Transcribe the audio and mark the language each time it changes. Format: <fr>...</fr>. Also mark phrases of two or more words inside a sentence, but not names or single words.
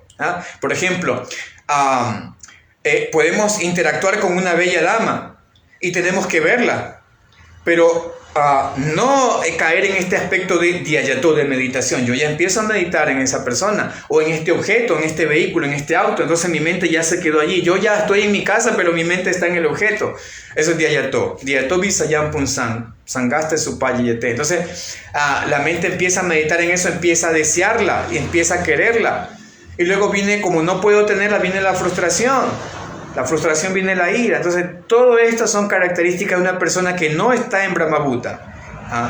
<es>Por ejemplo, podemos interactuar con una bella dama y tenemos que verla. Pero no caer en este aspecto de diayato, de meditación. Yo ya empiezo a meditar en esa persona, o en este objeto, en este vehículo, en este auto, entonces mi mente ya se quedó allí. Yo ya estoy en mi casa, pero mi mente está en el objeto. Eso es diayato.</es> <sa>ध्यायतो विषयान् पुंसः सङ्गस्तेषूपजायते.</sa> <es>Entonces la mente empieza a meditar en eso, empieza a desearla y empieza a quererla. Y luego viene, como no puedo tenerla, viene la frustración. La frustración viene la ira. Entonces, todo esto son características de una persona que no está en Brahmabhuta.</es>